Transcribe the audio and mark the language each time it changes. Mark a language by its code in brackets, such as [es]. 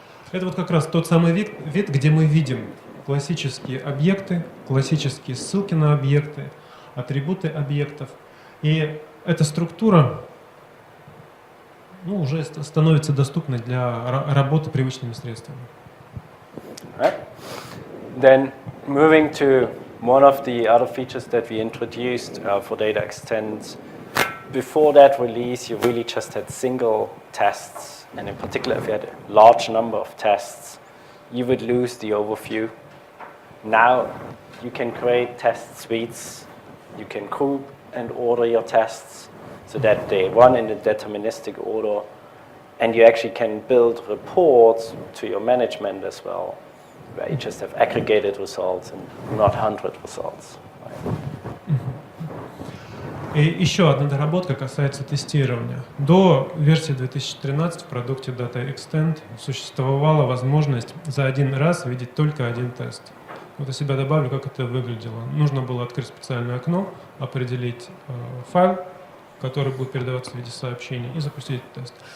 [ru] Это вот как раз тот самый вид, где мы видим классические объекты, классические ссылки на объекты, атрибуты объектов. И эта структура уже становится доступной для работы привычными средствами. [en] Right. Then moving to one of the other features that we introduced for data extends. Before that release, you really just had single tests. And in particular, if you had a large number of tests, you would lose the overview. Now, you can create test suites. You can group and order your tests so that they run in a deterministic order. And you actually can build reports to your management as well, where you just have aggregated results and not 100 results. [ru] И еще одна доработка касается тестирования. До версии 2013 в продукте Data Extend существовала возможность за один раз видеть только один тест. Вот я себя добавлю, как это выглядело. Нужно было открыть специальное окно, определить файл, который будет передаваться в виде сообщений, и запустить тест.